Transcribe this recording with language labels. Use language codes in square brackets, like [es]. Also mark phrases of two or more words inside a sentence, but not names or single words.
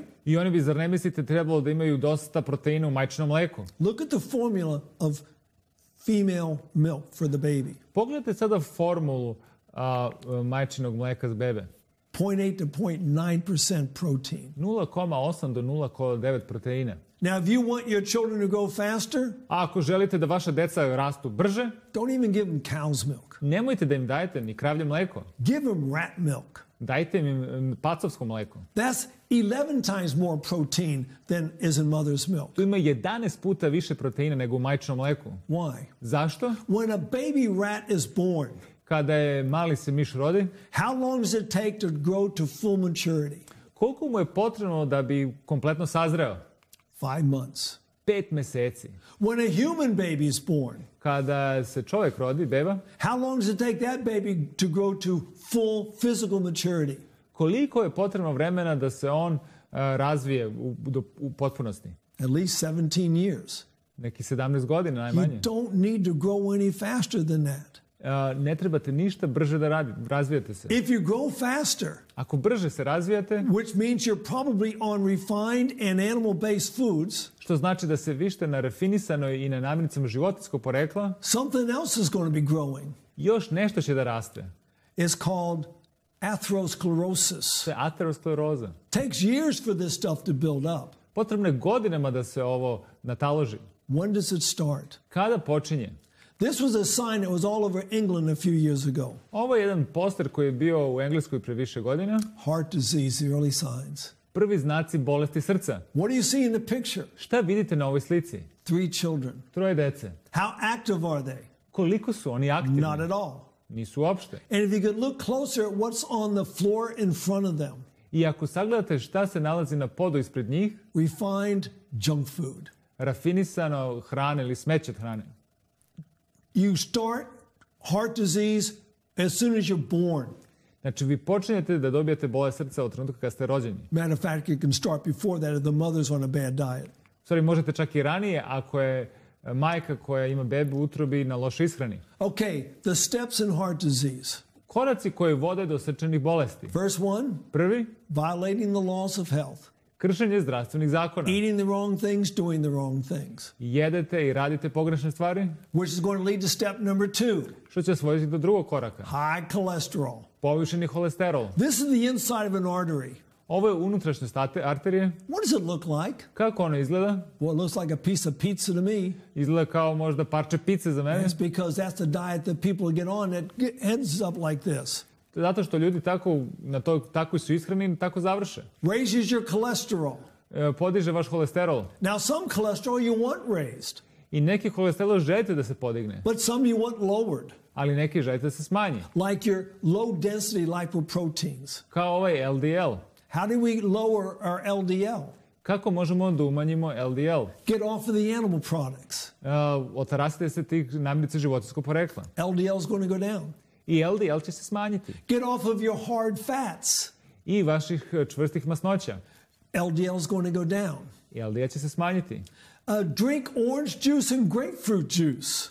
[sr] I oni bi, zar ne mislite, trebalo da imaju dosta proteina u majčinom mleku? [en] Look at the formula of female milk for the baby. [sr] Pogledajte sada formulu majčinog mleka za bebe. [en] 0.8 to 0.9% protein. [sr] 0,8 do 0,9 proteina. [en] Now, if you want your children to go faster, [sr] a ako želite da vaša deca rastu brže, [en] don't even give them cow's milk. [sr] Nemojte da im dajete ni kravlje mleko. [en] Give them rat milk. [sr] Dajte im pacovsko mleko. [en] That's 11 times more protein than is in mother's milk. [sr] Tu ima 11 puta više proteina nego u majčinom mleku. [en] Why? [sr] Zašto? [en] When a baby rat is born, [sr] kada je mali se miš rodi, [en] how long does it take to grow to full maturity? [sr] Koliko mu je potrebno da bi kompletno sazreo? [en] 5 months. [sr] 5 meseci. [en] When a human baby is born, [sr] kada se čovjek rodi, beba, [en] how long does it take that baby to grow to full physical maturity? [sr] Koliko je potrebno vremena da se on razvije u potpunosti? [en] At least 17 years. [sr] Neki 17 godina najmanje. [en] You don't need to grow any faster than that. [sr] Ne trebate ništa brže da razvijate se. [en] If you grow faster, [sr] ako brže se razvijate, [en] which means you're probably on refined and animal-based foods, [sr] što znači da se vište na rafinisanoj i na namirnicama životinjskog porekla, [en] something else is going to be growing. [sr] Još nešto će da raste. [en] It's called atherosclerosis. [sr] To je ateroskleroza. [en] Takes years for this stuff to build up. [sr] Potrebno je godinama da se ovo nataloži. [en] When does it start? [sr] Kada počinje? [en] This was a sign that was all over England a few years ago. [sr] Ovo je jedan poster koji je bio u Engleskoj pre više godina. [en] Heart disease, the early signs. [sr] Prvi znaci bolesti srca. [en] What do you see in the picture? [sr] Šta vidite na ovoj slici? [en] 3 children. [sr] 3 dece. [en] How active are they? [sr] Koliko su oni aktivni? [en] Not at all. [sr] Nisu uopšte. [en] And if you could look closer at what's on the floor in front of them, [sr] I ako sagledate šta se nalazi na podu ispred njih, [en] we find junk food. [sr] rafinisano hrane ili smeće od hrane. [en] You start heart disease as soon as you're born. [sr] Znači, vi počinjete da dobijete bolest srca od trenutka kad ste rođeni. [en] Matter of fact, you can start before that if the mother's on a bad diet. Sorry, [sr] možete čak i ranije ako je majka koja ima bebu u utrobi na lošoj ishrani. [en] Okay, the steps in heart disease. [sr] Koraci koji vode do srčanih bolesti. [en] Verse 1, [sr] Prvi, [en] violating the laws of health. [sr] kršenje zdravstvenih zakona. [en] Eating the wrong things, doing the wrong things. [sr] Jedete i radite pogrešne stvari, [en] Which is going to lead to step number 2, [sr] što će svojiti do drugog koraka. [en] high cholesterol. [sr] Povišeni holesterol. [en] This is the inside of an artery. [sr] Ovo je unutrašnjost arterije. [en] What does it look like? [sr] Kako ono izgleda? [en] Well, it looks like a piece of pizza to me. [sr] Izgleda kao možda parče pice za mene. [en] That's because that's the diet that people get on that ends up like this. [sr] Zato što ljudi tako su ishrani i tako završe. [en] Raises your cholesterol. [sr] Podiže vaš holesterol. [en] Now, some cholesterol you want raised, [sr] I neki holesterol želite da se podigne, [en] but some you want lowered, [sr] ali neki želite da se smanji. [en] like your low density lipoproteins. [sr] Kao ovaj LDL. [en] How do we lower our LDL? [sr] Kako možemo da umanjimo LDL? [en] Get off of the animal products. [sr] Otarasite se tih namirnica životinjskog porekla. [en] LDL is going to go down. [sr] I LDL će se smanjiti. [en] Get off of your hard fats. [sr] I vaših čvrstih masnoća. [en] LDL is going to go down. [sr] I LDL će se smanjiti. [en] Drink orange juice and grapefruit juice.